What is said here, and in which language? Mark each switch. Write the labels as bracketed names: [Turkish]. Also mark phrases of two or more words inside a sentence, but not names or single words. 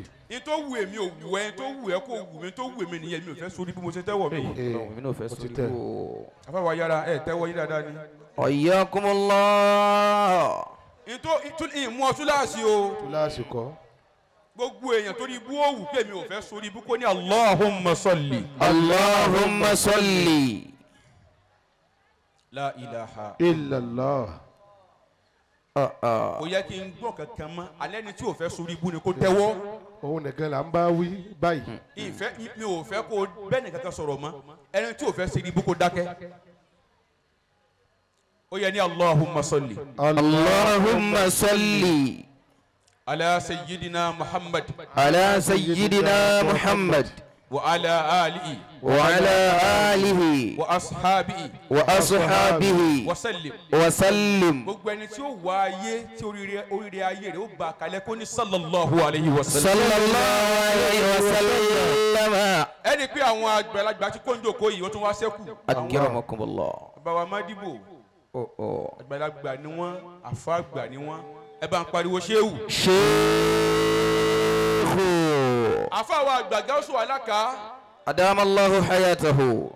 [Yoruba] ní tó wù èmi ò wù ẹ́ tó wù ẹ́ kó wù mí tó wù èmi nìyẹn mi ò fẹ́ sórí bí mo ṣe tẹ́wọ̀ mi. mi n'o fẹ́ sórí o. afáwa yára ẹ tẹ́wọ́ yín dáadáa ni. hayyakumullah. ìmú ọtún láàsì o túláàsì kọ́. gbogbo èèyàn torí ibú òwú kémi ò fẹ́ sórí ibú kó ní [Arabic] اللهم صل. اللهم صل. لا إله إلا الله. [Yoruba] kò yẹ kí n gbọ́ kankan mọ́ alẹ́ ni tí ò fẹ́ sórí ibú ni kó tẹ́wọ́. òun nìkan là ń bá wí báyìí. ìfẹ́ mi ò fẹ́ kó bẹ́ẹ̀ ni kankan sọ̀rọ̀ mọ́ ẹni tí ò fẹ́ sórí ibú kó dákẹ́. ó yẹ ní [Arabic] اللهم صل. اللهم صل. على سيدنا محمد. على سيدنا محمد وعلى آله. وعلى آله وأصحابه. وأصحابه وسلم. وسلم. [Yoruba] gbogbo ẹni tí ó wá ayé tí oríire ayé rẹ̀ ó bá kalẹ̀ kó ní [Arabic] صلى الله عليه وسلم. صلى الله عليه وسلم. [Yoruba] ẹni pé àwọn àgbàlagbà tí kò ń jòkó yìí ó tún wá sẹ́kù. [Arabic] أكرمكم الله. [Yoruba] bàbá wa Mádìbò àgbàlagbà ni wọ́n àfa àgbà ni wọ́n ẹ bá ń pariwo ṣéwù. شيخ àfa wa àgbà Gáúsù Alákà. [Arabic] أدام الله حياته.